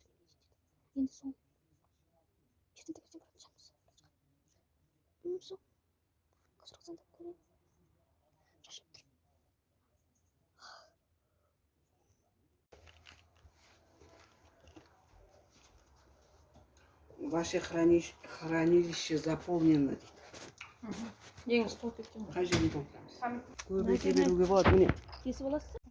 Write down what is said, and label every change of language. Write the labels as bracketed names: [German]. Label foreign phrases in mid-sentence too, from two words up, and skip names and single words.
[Kazakh] Енді сол. Ертең таңертең баратын шығармыз. Сол. Қазір қызғандап көремін. Шашылып тұр. [Russian] Ваше хранилище заполнено. [Kazakh] Ең стол кеткен. Қай жерге толтырамыз? Көбейте беруге болады, міне. Кесіп аласыз?